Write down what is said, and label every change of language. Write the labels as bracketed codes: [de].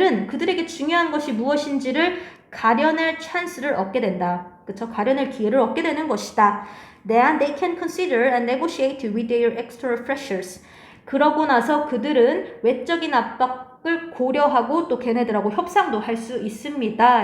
[ko] 그들에게 중요한 것이 무엇인지를 가려낼 찬스를 얻게 된다. 그쵸? 가려낼 기회를 얻게 되는 것이다. [en] Then they can consider and negotiate with their external pressures. [ko] 그러고 나서 그들은 외적인 압박을 고려하고 또 걔네들하고 협상도 할 수 있습니다.